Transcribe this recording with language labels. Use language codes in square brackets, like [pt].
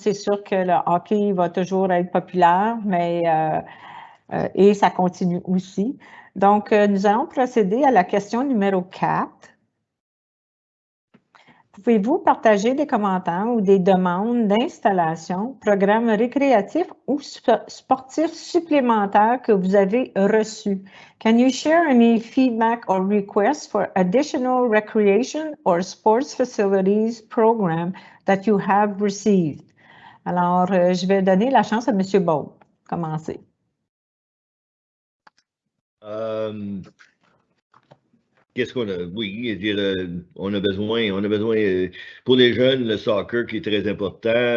[fr] C'est sûr que le hockey va toujours être populaire, mais et ça continue aussi. Donc, nous allons procéder à la question numéro 4. Pouvez-vous partager des commentaires ou des demandes d'installation, programmes récréatifs ou sportifs supplémentaires que vous avez reçus? [en] Can you share any feedback or requests for additional recreation or sports facilities program that you have received? [fr] Alors, je vais donner la chance à M. Baud. Commencez. Qu'est-ce qu'on a? Oui, dire, on a besoin pour les jeunes, le soccer qui est très important.